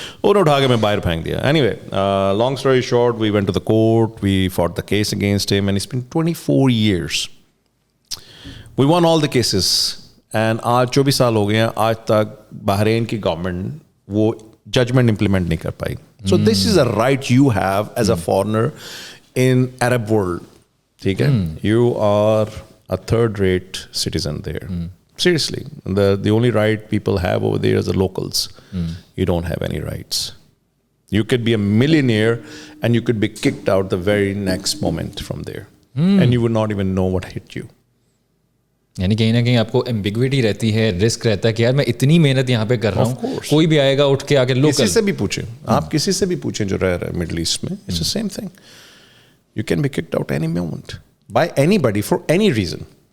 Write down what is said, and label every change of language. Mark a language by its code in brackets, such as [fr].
[hi] उन्हें उठा के मैं बाहर फेंक दिया. [en] Anyway, long story short, we went to the court, we fought the case against him, and it's been 24 years. We won all the cases. [hi] And आज 24 साल हो गए हैं, आज तक बहरीन की गवर्नमेंट वो जजमेंट इम्प्लीमेंट नहीं कर पाई. [en] So this is a right you have as a foreigner in Arab world. [hi] ठीक है, [en] you are a third-rate citizen there. Seriously, the only right people have over there is the locals. You don't have any rights. You could be a millionaire and you could be kicked out the very next moment from there. And you would not even know what hit you. [hi] यानी कहीं ना कहीं आपको ambiguity रहती है, risk रहता है कि यार मैं इतनी मेहनत यहाँ पे कर रहा हूँ, कोई भी आएगा उठ के आके लोकल. किसी से भी पूछें, आप किसी से भी पूछें जो रह रहा है मिडल ईस्ट में, [en] It's the same thing. You can be kicked out any moment by anybody for any reason.